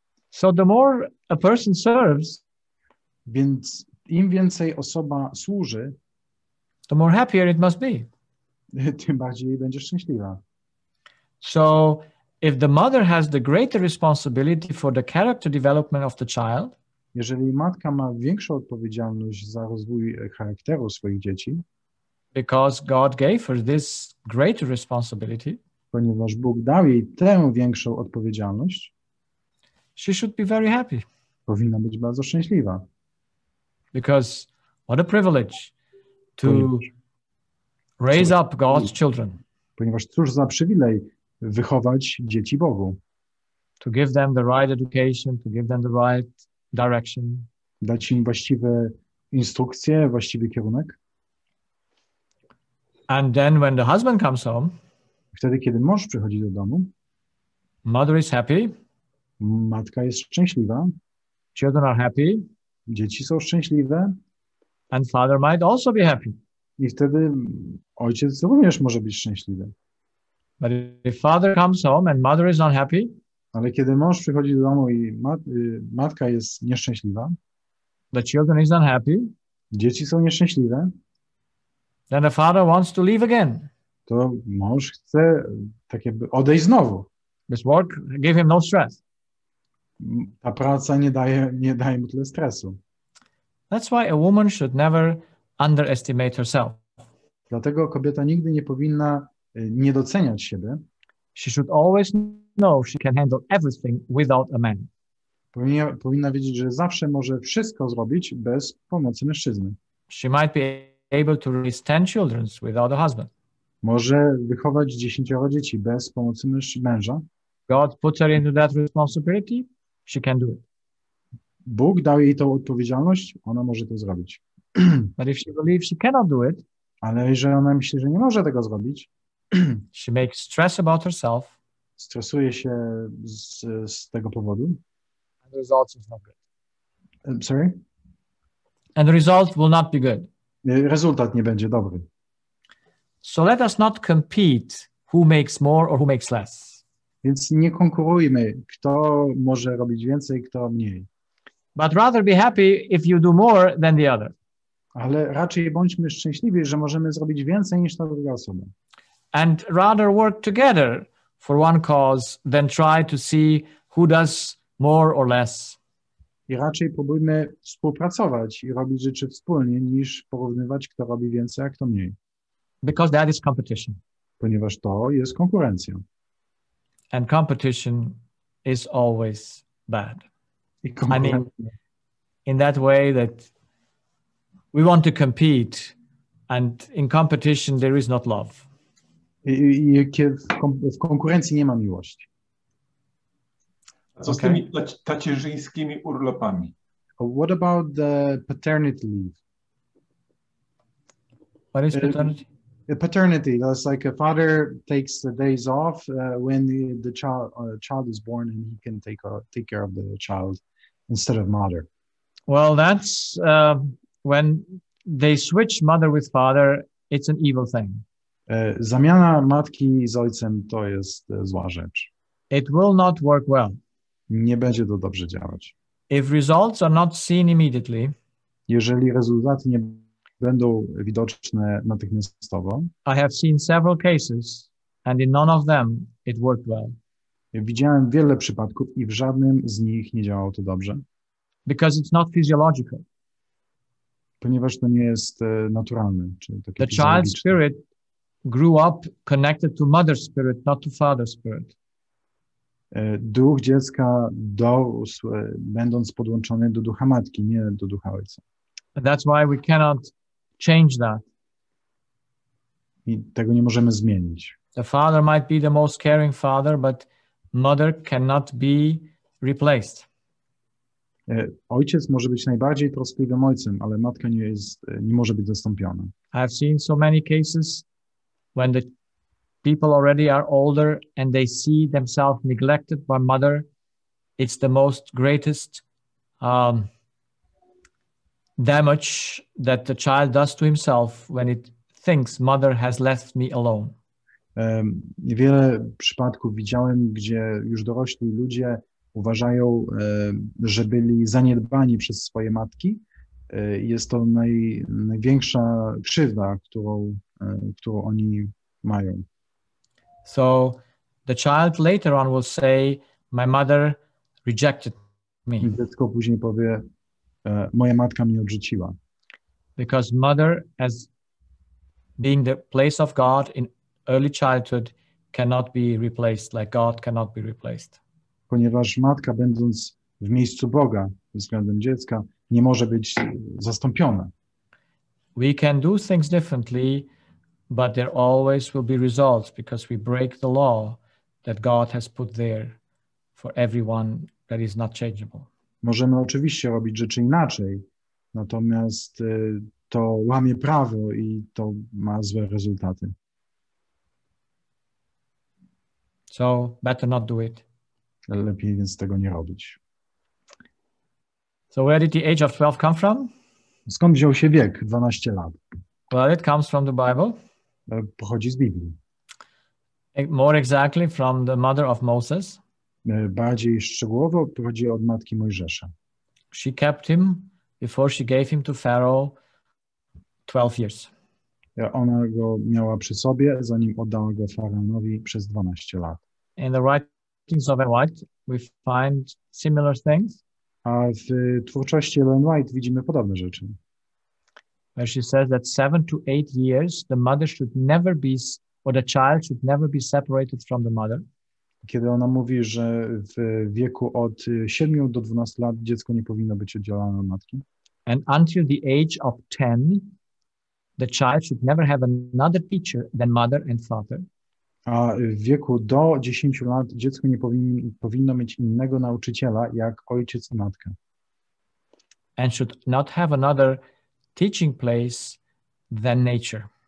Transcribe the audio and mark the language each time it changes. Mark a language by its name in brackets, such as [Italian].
[English] So the more a person serves, [Polish] więc im więcej osoba służy, [English] the more happier it must be. [Polish] Tym bardziej będzie szczęśliwa. [English] So if the mother has the greater responsibility for the character development of the child, [Polish] jeżeli matka ma większą odpowiedzialność za rozwój charakteru swoich dzieci, [English] because God gave her this greater responsibility, [Polish] ponieważ Bóg dał jej tę większą odpowiedzialność, [English] she should be very happy. [Polish] Powinna być bardzo szczęśliwa. [English] Because what a privilege to raise up God's children. [Polish] Ponieważ cóż za przywilej wychować dzieci Bogu. [English] To give them the right education, to give them the right direction. [Polish] Dać im właściwe instrukcje, właściwy kierunek. [English] And then when the husband comes home, [Polish] wtedy kiedy mąż przychodzi do domu, [English] mother is happy, [Polish] matka jest szczęśliwa, [English] children are happy, [Polish] dzieci są szczęśliwe, [English] and father might also be happy. [Polish] I wtedy ojciec również może być szczęśliwy. [English] But if father comes home and mother is unhappy, [Polish] ale kiedy mąż przychodzi do domu i matka jest nieszczęśliwa, [English] the children is unhappy, [Polish] dzieci są nieszczęśliwe, [English] then the father wants to leave again. [Polish] To mąż chce tak jakby odejść znowu. [English] This work gave him no stress. [Polish] Ta praca nie daje mu tyle stresu. [English] That's why a woman should never underestimate herself. [Polish] Dlatego kobieta nigdy nie powinna niedoceniać siebie. [English] She should always know she can handle everything without a man. [Polish] Powinna wiedzieć, że zawsze może wszystko zrobić bez pomocy mężczyzny. [English] She might be able to raise 10 children without a husband. [Polish] Może wychować 10 dzieci bez pomocy męża. [English] God put her into that responsibility, she can do it. [Polish] Bóg dał jej tą odpowiedzialność, ona może to zrobić. [English] But if she believes she cannot do it, [Polish] ale jeżeli ona myśli, że nie może tego zrobić, [English] she makes stress about herself, [Polish] stresuje się z tego powodu. [English] And the result is not good. Sorry? And the result will not be good. [Polish] Rezultat nie będzie dobry. [English] So let us not compete who makes more or who makes less. [Polish] Więc nie konkurujmy, kto może robić więcej, kto mniej. [English] But rather be happy if you do more than the other. [Polish] Ale raczej bądźmy szczęśliwi, że możemy zrobić więcej niż ta druga osoba. [English] And rather work together for one cause than try to see who does more or less. [Polish] I raczej próbujmy współpracować i robić rzeczy wspólnie, niż porównywać, kto robi więcej, a kto mniej. [English] Because that is competition. [Polish] Ponieważ to jest konkurencja. [English] And competition is always bad. in that way that we want to compete, and in competition there is not love. [Polish] W konkurencji nie ma miłości. A co z tymi tacierzyńskimi urlopami? [English] What about the paternity leave? What is paternity? Paternity, that's like a father takes the days off when the child is born, and he can take care of the child instead of mother. Well, that's when they switch mother with father, it's an evil thing. [Polish] Zamiana matki z ojcem to jest zła rzecz. [English] It will not work well. [Polish] Nie będzie to dobrze działać. [English] If results are not seen immediately, [Polish] jeżeli rezultaty nie będą widoczne natychmiastowo, [English] I have seen several cases, and in none of them it worked well. [Polish] Widziałem wiele przypadków i w żadnym z nich nie działało to dobrze. [English] Because it's not physiological. [Polish] Ponieważ to nie jest naturalne, czy takie [English] The child's spirit grew up connected to mother's spirit, not to father's spirit. [Polish] Duch dziecka dorósł, będąc podłączony do ducha matki, nie do ducha ojca. [English] That's why we cannot change that. [Polish] I tego nie możemy zmienić. [English] The father might be the most caring father, but mother cannot be replaced. [Polish] Ojciec może być najbardziej troskliwym ojcem, ale matka nie może być zastąpiona. [English] I've seen so many cases when the people already are older and they see themselves neglected by mother. It's the most greatest damage that the child does to himself when it thinks mother has left me alone. [Polish] Wiele przypadków widziałem, gdzie już dorośli ludzie uważają, że byli zaniedbani przez swoje matki. Jest to największa krzywda, którą oni mają. [English] So the child later on will say, my mother rejected me. [Polish] Dziecko później powie, moja matka mnie odrzuciła. [English] Because mother, as being the place of God in early childhood, cannot be replaced, like God cannot be replaced. [Polish] Ponieważ matka, będąc w miejscu Boga względem dziecka, nie może być zastąpiona. [English] We can do things differently, but there always will be results because we break the law that God has put there for everyone that is not changeable. [Polish] Możemy oczywiście robić rzeczy inaczej, natomiast to łamie prawo i to ma złe rezultaty. [English] So better not do it. [Polish] Lepiej więc tego nie robić. [English] So where did the age of 12 come from? [Polish] Skąd wziął się wiek 12 lat? [English] Well, it comes from the Bible. [Polish] Pochodzi z Biblii. [English] More exactly from the mother of Moses. [Polish] Bardziej szczegółowo pochodzi od matki Mojżesza. [English] She kept him before she gave him to Pharaoh 12 years. [Polish] Ona go miała przy sobie, zanim oddała go faraonowi przez 12 lat. [English] In the writings of Ellen White, we find similar things. [Polish] A w twórczości Ellen White widzimy podobne rzeczy. [English] Where she says that 7 to 8 years, the mother should never be, or the child should never be separated from the mother. [Polish] Kiedy ona mówi, że w wieku od 7 do 12 lat dziecko nie powinno być oddzielane od matki. [English] And until the age of 10, the child should never have another teacher than mother and father. [Polish] A w wieku do 10 lat dziecko nie powinno mieć innego nauczyciela jak ojciec i matka. [English] And should not have another teaching place than nature.